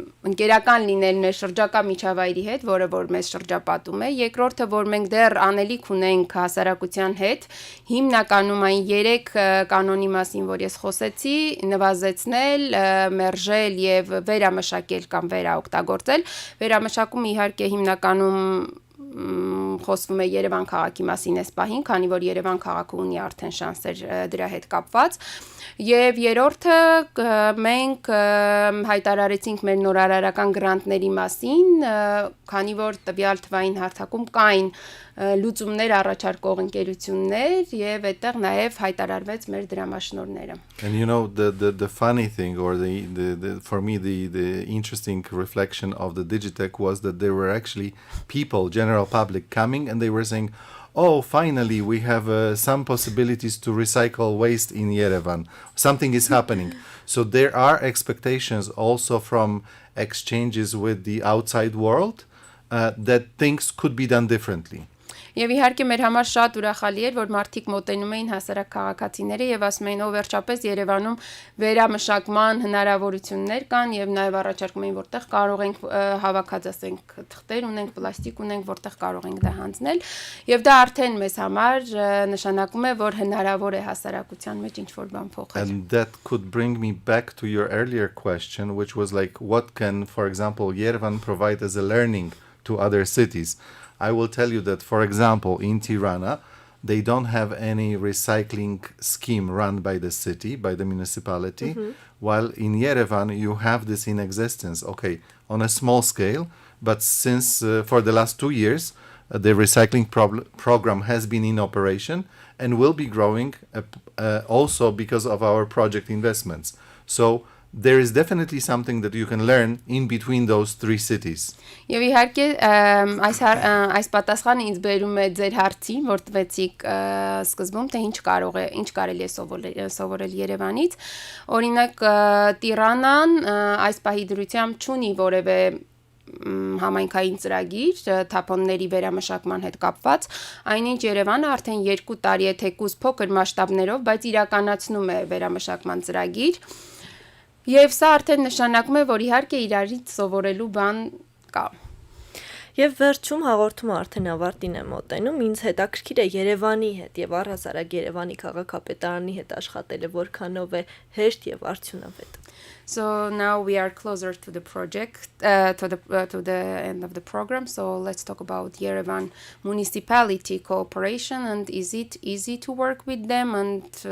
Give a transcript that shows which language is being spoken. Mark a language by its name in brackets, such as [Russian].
[Armenian] ընկերական լինել մեր շրջակա միջավայրի հետ, որը որ մեզ շրջապատում է։ Երկրորդը որ մենք դեռ անելիք ունենք հասարակության հետ, հիմնականում այն 3 կանոնի մասին, որ ես խոսեցի, նվազեցնել, մերժել եւ վերամշակել կամ վերաօգտագործել։ Վերամշակումը իհարկե հիմնականում խոսվում է Երևան քաղաքի մասին այս պահին, քանի որ Երևան քաղաքը ունի արդեն շանսեր դրա հետ կապված։ Եվ երրորդը մենք հայտարարեցինք մեր նորարարական գրանտների մասին, քանի որ տվյալ թվային հարթակում կային լուծումներ առաջարկող ընկերություններ եւ այդտեղ նաեւ հայտարարվեց մեր դրամաշնորհները. [English] And you know the funny thing or the for me the interesting reflection of the Digitech was that there were actually people, general public coming and they were saying, "Oh, finally we have some possibilities to recycle waste in Yerevan. Something is happening." So there are expectations also from exchanges with the outside world that things could be done differently. [Armenian] Եվ իհարկե մեր համար շատ ուրախալի էր, որ մարդիկ մոտենում էին հասարակ քաղաքացիները եւ ասում էին, ով վերջապես Երևանում վերամշակման հնարավորություններ կան եւ նաեւ առաջարկում էին, որտեղ կարող ենք հավաքած ասենք թղթեր ունենք, պլաստիկ ունենք, որտեղ կարող ենք դա հանձնել եւ դա արդեն մեզ համար նշանակում է, որ հնարավոր է հասարակության մեջ ինչ-որ բան փոխել. [English] And that could bring me back to your earlier question, which was like, what can, for example, Yerevan provide as a learning to other cities? I will tell you that, for example, in Tirana, they don't have any recycling scheme run by the city, by the municipality, while in Yerevan, you have this in existence, okay, on a small scale, but since for the last 2 years, the recycling program has been in operation and will be growing also because of our project investments. So there is definitely something that you can learn in between those 3 cities. [Armenian] Եվ իհարկե այս պատասխանը ինձ բերում է ձեր հարցին, որ տվեցիք սկզբում, թե ինչ կարելի է սովորել Երևանից։ Օրինակ Տիրանան այս պահի դրությամբ չունի որևէ համայնքային ծրագիր թափոնների վերամշակման հետ կապված, այնինչ Երևանը արդեն 2 տարի է թեկուզ փոքր մասշտաբներով, բայց իրականացնում է վերամշակման ծրագիր։ Եվ սա արդեն նշանակում է, որ իհարկե իրարից սովորելու բան կա։ Եվ վերջում հաղորդումը արդեն ավարտին է մոտենում, ինձ հետաքրքիր է Երևանի հետ եւ առհասարակ Երևանի քաղաքապետարանի հետ աշխատելը որքանով է հեշտ եւ արդյունավետ։ [English] So now we are closer to the project, to the end of the program. So let's talk about Yerevan municipality cooperation, and is it easy to work with them and